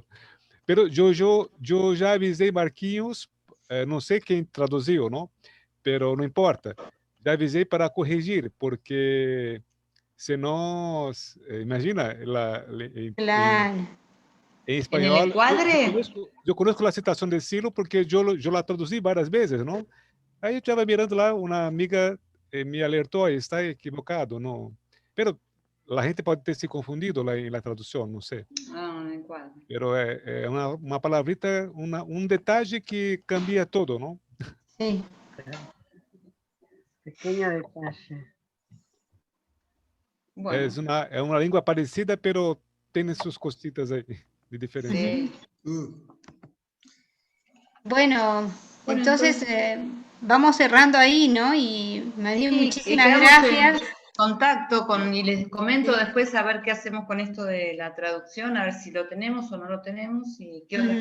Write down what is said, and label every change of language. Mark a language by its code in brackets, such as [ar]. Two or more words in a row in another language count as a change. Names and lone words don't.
[es] Pero yo ya avisé Marquinhos, no sé quién tradució, ¿no? Pero no importa. Ya avisé para corregir, porque si no, imagina, claro. en ¿En el español, encuadre? yo conozco la citación de estilo porque yo la traducí varias veces, ¿no? [pt] Aí eu estava mirando lá, uma amiga me alertou, aí está equivocado, não. Pero a gente pode ter se confundido lá em la tradução, não sei. [es] Ah, en el encuadre. [pt] Pero é uma palavrita, detalhe que [es] cambia todo, [pt] não? [es] Sí. Pequeño detalle. Bueno, [pt] É uma língua parecida, pero tem suas cositas aí de diferença. [es] sí. Bueno, Bueno, entonces vamos cerrando ahí, ¿no? Y María, sí, y muchísimas quedamos gracias. en contacto y les comento Sí. después a ver qué hacemos con esto de la traducción, a ver si lo tenemos o no lo tenemos y qué otras